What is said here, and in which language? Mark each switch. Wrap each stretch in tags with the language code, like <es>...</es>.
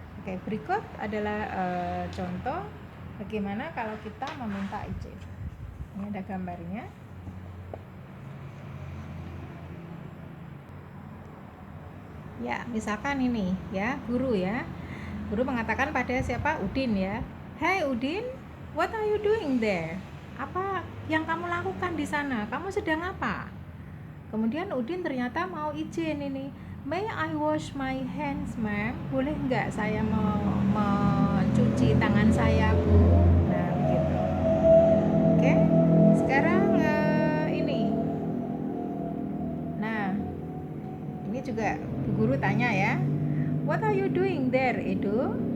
<id>Oke, berikut adalah contoh bagaimana kalau kita meminta izin. Ini ada gambarnya. Ya, misalkan ini ya, guru ya. Guru mengatakan pada siapa? Udin ya.</id> <en>Hey Udin, what are you doing there?</en> <id>Apa yang kamu lakukan di sana? Kamu sedang apa? Kemudian Udin ternyata mau izin ini.</id> <en>May I wash my hands, ma'am?</en> <id>Boleh nggak saya mau mencuci tangan saya, Bu? Nah, begitu. Oke. Sekarang ini. Nah, ini juga guru tanya ya.</id> <en>What are you doing there, Edo?</en>